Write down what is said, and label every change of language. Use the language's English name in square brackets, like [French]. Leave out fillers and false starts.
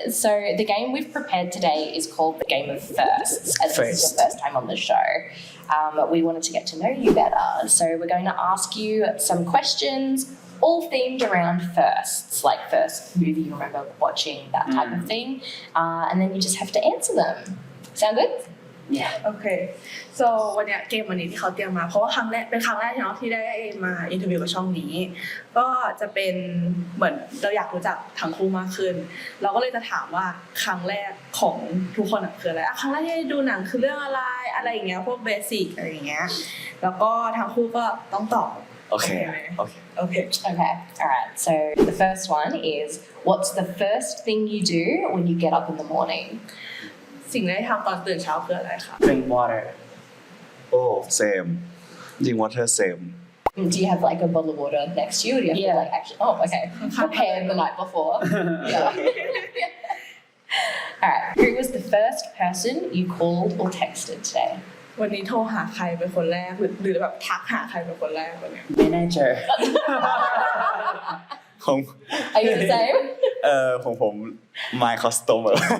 [English] So, the game we've prepared today is called the Game of Firsts, as this is your first time on the show. We wanted to get to know you better. So, we're going to ask you some questions, all themed around firsts, like first movie you remember watching, that type of thing. And then you just have to answer them. Sound good? yeah [Thai] โอเค so วันเนี้ยเกมวันนี้ที่เขาเตรียมมาเพราะว่าเป็นครั้งแรกเนาะที่ได้มาอินเทอร์วิวกับช่องนี้ก็จะเป็นเหมือนเราอยากรู้จักทั้งคู่มากขึ้นเราก็เลยจะถามว่าครั้งแรกของทุกคนคืออะไรครั้งแรกที่ดูหนังคือเรื่องอะไรอย่างเงี้ยพวกเบสิกอะไรอย่างเงี้ยแล้วก็ทั้งคู่ก็ต้องตอบ โอเค [English] Okay. All right. So, the first one is what's the first thing you do when you get up in the morning? [Thai] สิ่งที่ทำตอนตื่นเช้าคืออะไรคะ [English] drink water โอ้ same จริง water same Do you have like a bottle of water next to you, or do you have to like actually? Oh, okay. Prepare the night before. Yeah. All right. Who was the first person you called or texted today? [Thai] วันนี้โทรหาใครเป็นคนแรกหรือแบบทักหาใครเป็นคนแรกวันเนี้ย [English] manager [Thai] ของ [English] Are you the same? [Thai] ของผม [English] my customer